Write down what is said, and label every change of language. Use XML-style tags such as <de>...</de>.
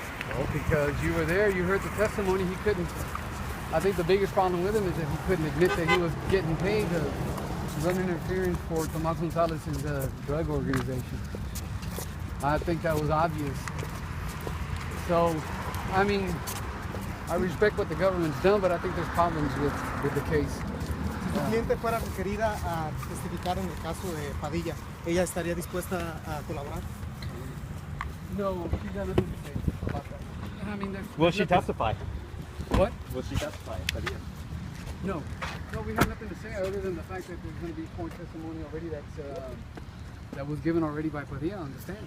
<en>Well, because you were there, you heard the testimony. He couldn't. I think the biggest problem with him is that he couldn't admit that he was getting paid to run interference for Tomas Gonzalez's drug organization. I think that was obvious. So, I mean, I respect what the government's done, but I think there's problems with the case.</en> <es>Si su cliente fuera requerida a testificar en el caso de Padilla, ¿ella estaría dispuesta a colaborar?</es> <en>No, she's got nothing to say about that. I mean, Will she testify? What? Will she testify? No, we have nothing to say other than the fact that there's going to be court testimony already that was given already by Padilla on the stand.</en>